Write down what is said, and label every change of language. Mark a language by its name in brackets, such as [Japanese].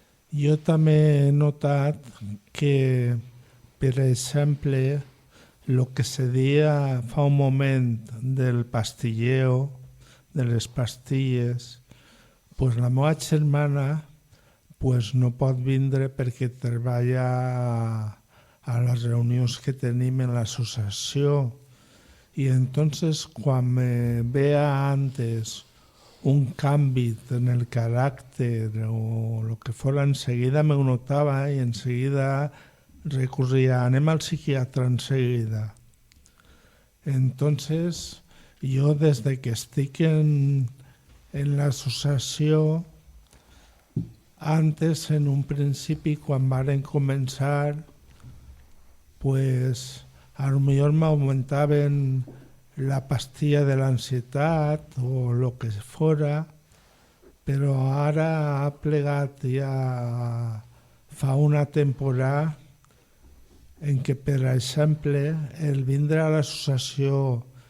[Catalan] Jo també he notat que, per exemple, el que se deia fa un moment del pastilleo, de les pastilles, pues la meva germana pues no pot vindre perquè treballa a les reunions que tenim en l'associació. [Spanish] Y entonces cuando me vea antes un cambio en el carácter o lo que fuera, enseguida me notaba y enseguida recurría, [Catalan] anem al psiquiatra [Spanish] enseguida. Entonces yo desde que [Catalan] estic en l'associació, antes en un principi quan varen començar, [Spanish] pues a lo mejor me aumentaban la pastilla de la ansiedad o lo que fuera, pero [Catalan] ara ha plegat ja fa una temporada en què, per exemple, el vindre a l'associació